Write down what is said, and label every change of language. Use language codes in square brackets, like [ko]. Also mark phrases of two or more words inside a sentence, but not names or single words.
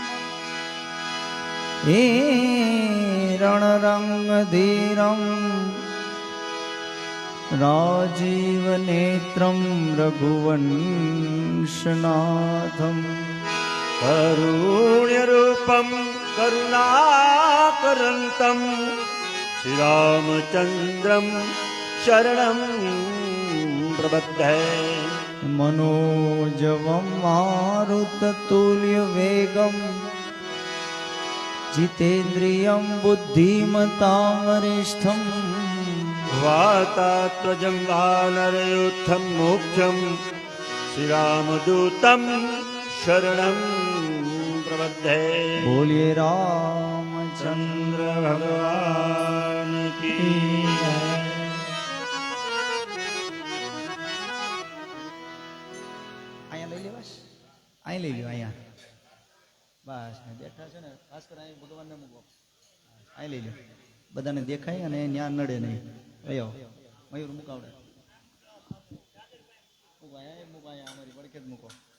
[sa] हे रणरंग धीरम राजीव नेत्रम रघुवंशनाथम करुण्य रूपम करुणाकरंतम श्री रामचंद्रम शरणम प्रबध्धे मनोजवं मारुततुल्यवेगं जितेन्द्रियं बुद्धिमतां वरिष्ठं वातात्मजं वानरयूथं मोक्षं श्रीरामदूतं शरणं प्रबद्धे [hi] बोलिए रामचंद्र चंद्र भगवान की [gu] અહીંયા લઈ લેવાશ અહીં લઈ લ્યો અહીંયા બસ બેઠા છે ને ખાસ કરીને અહીં ભગવાનને મૂકો અહીં લઈ લ્યો બધાને દેખાય અને ત્યાં નડે નહીં લઈ આવો મયુર મુકાવડે મૂકો અહીંયા મૂકો અહીંયા અમારી પડખે જ મૂકો